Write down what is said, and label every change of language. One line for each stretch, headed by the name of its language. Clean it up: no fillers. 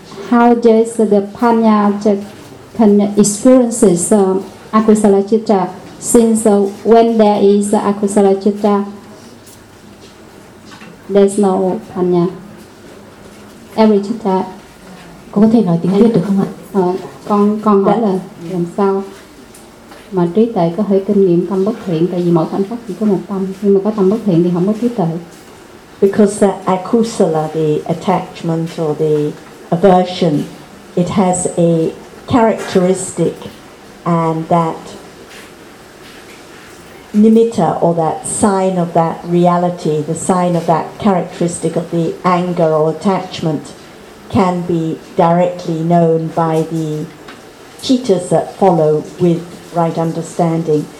English: How does the Panya can experience akusala citta, since when there is akusala citta there's no Panya? Every citta.
Vietnamese: Cô có thể nói tiếng Việt được không ạ? Con hỏi là làm sao mà trí tuệ có thể kinh nghiệm tâm bất thiện, tại vì mỗi khoảnh khắc chỉ có một tâm, nhưng mà có tâm bất thiện thì không có trí tuệ.
English: Because the akusala, the attachment or the aversion, it has a characteristic, and that nimitta or that sign of that reality, the sign of that characteristic of the anger or attachment, can be directly known by the cittas that follow with right understanding.